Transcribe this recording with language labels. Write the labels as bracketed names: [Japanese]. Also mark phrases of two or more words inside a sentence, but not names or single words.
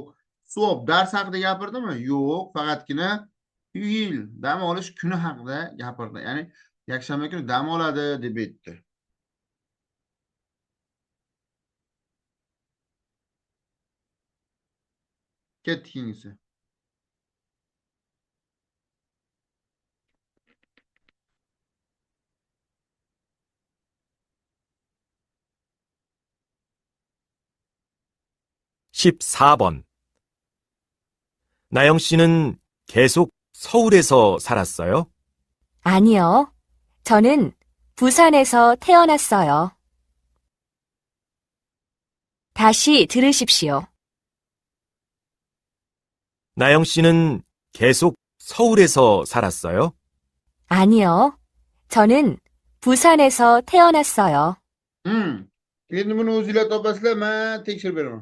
[Uzbek] So'b, dars haqida gapirdimi? Yo'q. Faqatgina yil, dam olish kuni haqida gapirdi. Ya'ni yakshanba kuni dam oladi deb aytdi. Ketdik keyingisi. [Korean] 십사 번. 나영 씨는 계속 서울에서 살았어요? 아니요. 저는 부산에서 태어났어요. 다시 들으십시오. 나영 씨는 계속 서울에서 살았어요? 아니요. 저는 부산에서 태어났어요. [Uzbek] Endi buni o'zinglar topasizlar, men tekshirib beraman.